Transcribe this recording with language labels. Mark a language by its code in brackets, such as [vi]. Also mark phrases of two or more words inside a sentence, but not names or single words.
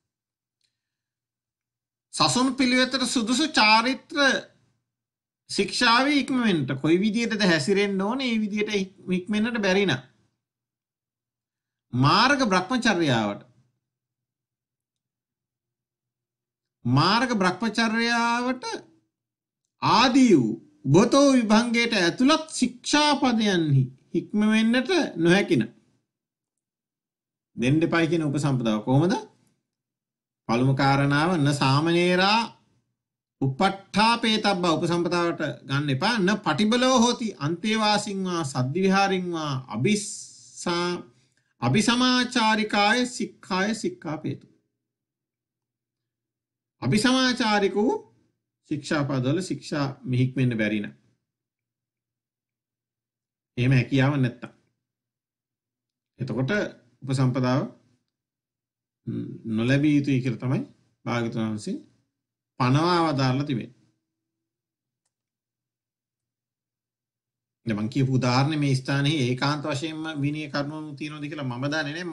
[si] සසුන් පිළිවෙතට සුදුසු චාරිත්‍ර ශික්ෂාවේ ඉක්මවෙන්නට කොයි විදියටද හැසිරෙන්න ඕනේ ඒ විදියට ඉක්මෙන්නට බැරි නම් මාර්ග බ්‍රහ්මචර්යාවට ආදී වූ උබතෝ විභංගයට ඇතුළත් ශික්ෂාපදයන්හි හික්මවෙන්නට නොහැකින දෙන්න එපයි කියන උපසම්පදාව කොහොමද? පළමු කාරණාව [pi] න සාමණේරා උපට්ඨාපේතබ්බ [si] උපසම්පදාවට ගන්න එපා. [pi] න පටිබලෝ හෝති අන්තේවාසින් වා සද්විහාරින් වා අபிසමාචාරිකාය සික්ඛාය සික්ඛාපේතු. [si] අபிසමාචාරිකෝ ශික්ෂාපදවල ශික්ෂා මිහික්මෙන්න බැරි නම්. එහෙම හැකියාව නැත්තම්. එතකොට උපසම්පදාව නොලැබිය යුතුයි කියලා තමයි භාග්‍යවතුන් වහන්සේ පනවා වදාරලා තිබෙන්නේ. දැන් මම කියපු උදාහරණේ මේ ස්ථානයේ ඒකාන්ත වශයෙන්ම විනය කර්මවල තියෙනවද කියලා මම දන්නේ නැහැ.